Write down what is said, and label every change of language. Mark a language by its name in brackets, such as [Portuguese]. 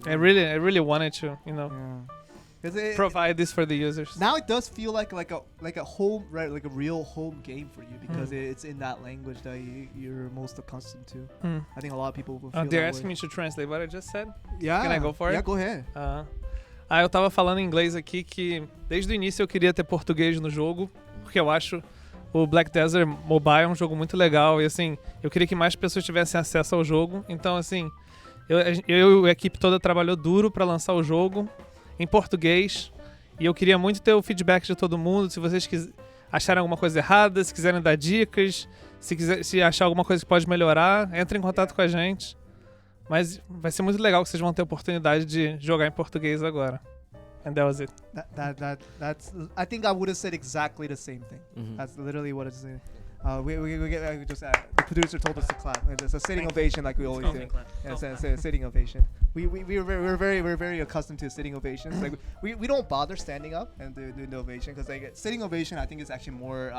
[English] I really wanted to, Yeah. 'Cause it- provide this for the users. now it does feel like a home, right? Like a real home game for you because it's in that language that you're most accustomed to. I think a lot of people will feel They're that asking way. me to translate what I just said. Yeah. Can I go for it? Yeah, go ahead. [Portuguese] Eu tava falando em inglês aqui que desde o início eu queria ter português no jogo, porque eu acho o Black Desert Mobile um jogo muito legal e assim, eu queria que mais pessoas tivessem acesso ao jogo. Então assim, eu e a equipe toda trabalhou duro para lançar o jogo em português E eu queria muito ter o feedback de todo mundo. Se vocês acharem alguma coisa errada, se quiserem dar dicas, se achar alguma coisa que pode melhorar, entre em contato com a gente. Mas vai ser muito legal que vocês vão ter a oportunidade de jogar em português agora. [English] And that was it. That's. I think I would have said exactly the same thing. Mhm. That's literally what it's saying. We just the producer told us to clap. It's a sitting ovation, like we always do. Yeah, it's a sitting ovation. We're very accustomed to sitting ovations. Like we don't bother standing up and do the ovation because like sitting ovation, I think is actually more.